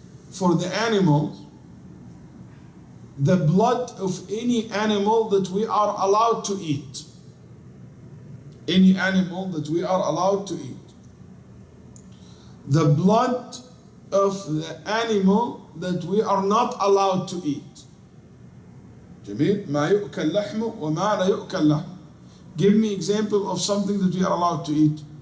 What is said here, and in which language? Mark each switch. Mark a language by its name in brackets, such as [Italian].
[English] For the animals, the blood of any animal that we are allowed to eat. Any animal that we are allowed to eat. The blood of the animal that we are not allowed to eat. [Arabic] جميل. ما يؤكل لحمه وما لا يؤكل لحمه. [English] Give me example of something that we are allowed to eat.